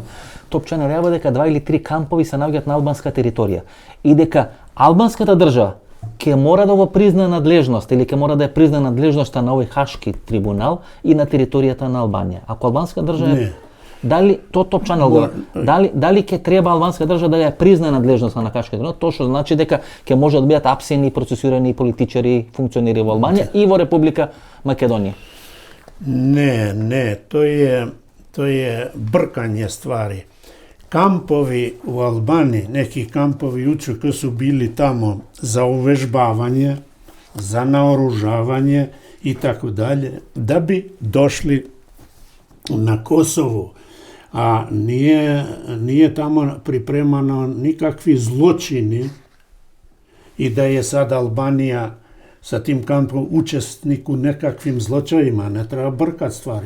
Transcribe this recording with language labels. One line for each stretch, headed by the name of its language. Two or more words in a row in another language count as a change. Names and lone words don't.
Macedonian: Топ Чанел јавува дека 2 или 3 кампови се наоѓаат на албанска територија и дека албанската држава ќе мора да го признае надлежност или ќе мора да ја признае надлежноста на овој Хашки трибунал и на територијата на Албанија. Ако албанска држава дали то Топ Чанел го дали ќе треба албанска држава да ја признае надлежноста на Хашки трибунал, тоа што значи дека ќе може да бидат апсени и процесуирани политичари, функционери во Албанија и во Република Македонија.
Serbian: Не, to je brkanje stvari. Kampovi u Albaniji, neki kampovi UČK su bili tamo za uvežbavanje, za naoružavanje i tako dalje, da bi došli na Kosovo, a nije tamo pripremano nikakvi zločini i da je sad Albanija sa tim kampom učesnik u nekakvim zločajima, ne treba brkat stvari.